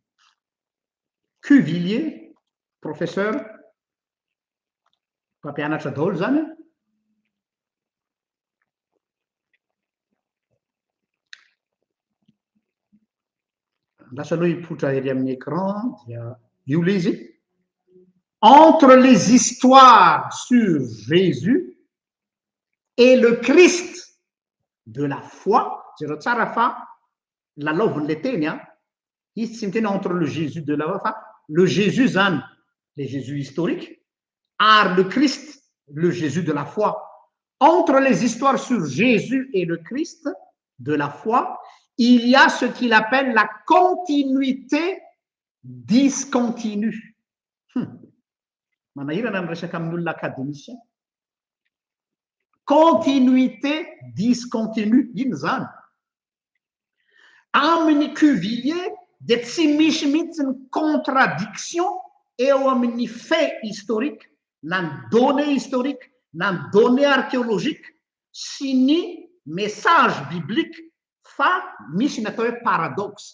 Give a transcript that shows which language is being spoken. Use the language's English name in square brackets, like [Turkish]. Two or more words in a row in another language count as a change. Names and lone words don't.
[Malagasy] Cuvillier, professeur, mpampianatra daholo zany. Lasa aloha hipotra ery amin'ny écran dia io le izy. [French] Entre les histoires sur Jésus et le Christ de la foi, [Malagasy] zero tsara fa lalaovin'le teny a, izy tsy miteny [French] entre le Jésus de la foi [Malagasy] fa [French] le Jésus [Malagasy] zany, [French] le Jésus historique, [Malagasy] ary [French] le Christ, le Jésus de la foi. Entre les histoires sur Jésus et le Christ de la foi, il y a ce qu'il appelle la continuité discontinue. [Malagasy] Manahirana amin'ny resaka amin'olona académicien. [French] Continuité discontinue, [Malagasy] ino zany? Amin'ny Cuvillier dia tsy misy mihitsy ny contradiction eo amin'ny [French] fait historique, [Malagasy] na ny [French] données historique, [Malagasy] na ny [French] données archéologique [Malagasy] sy ny [French] message biblique, [Malagasy] fa misy ny atao hoe paradoxe.